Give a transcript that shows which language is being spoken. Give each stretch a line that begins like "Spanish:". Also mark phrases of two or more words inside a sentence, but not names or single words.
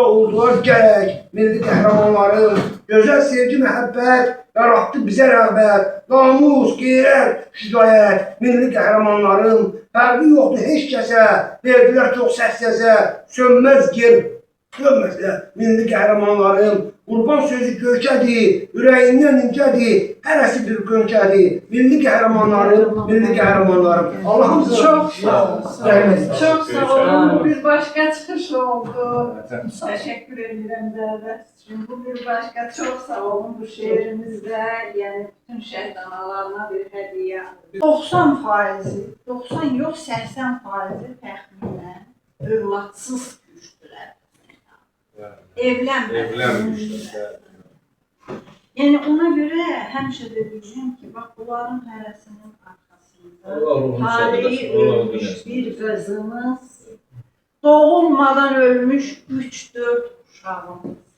Azerbaijani: oldular gərək, milli qəhrəmanlarım, gözəl sevgi, məhəbbət, yaratdı bizə rəğbət, namus, qeyrət, şücayət, milli qəhrəmanlarım, fərqi yoxdur heç kəsə, verdilər çox səs-səsə, sönməz ger, sönməzlər, milli qəhrəmanlarım, qurban sözü görkədir, ürəyindən incədir, hərəsi bir qönçədir, milli qəhrəmanlarım, milli qəhrəmanlarım.
Turkish: Allah'ım çok sağ olun. Çok sağ olun. Bu bir başka çıkış oldu. Teşekkür ederim Zerres. Bu bir başka çok sağ olun. Bu şehrimizde yani bütün şehit analarına bir hediye.
Azerbaijani: 90%, 90 yok 80% təxminən övladsız düşdülər. Evlənməmişlər. Yəni ona görə həmişə də deyəcəm ki, bax bunların hərəsinin arxasında taleyi ölmüş bir kızımız, doğulmadan ölmüş 3-4 uşağımız.